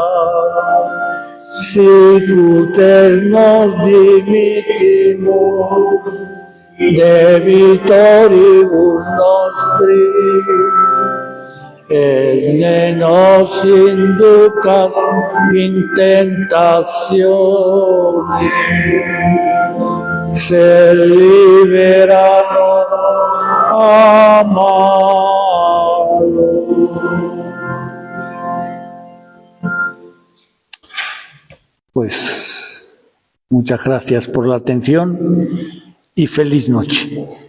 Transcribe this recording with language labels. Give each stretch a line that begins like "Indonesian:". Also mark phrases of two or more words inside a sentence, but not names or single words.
Latin: sicut et nos dimittimus debitoribus nostris, et ne nos inducas in tentatione, sed libera nos a malo.
Spanish: Pues muchas gracias por la atención y feliz noche.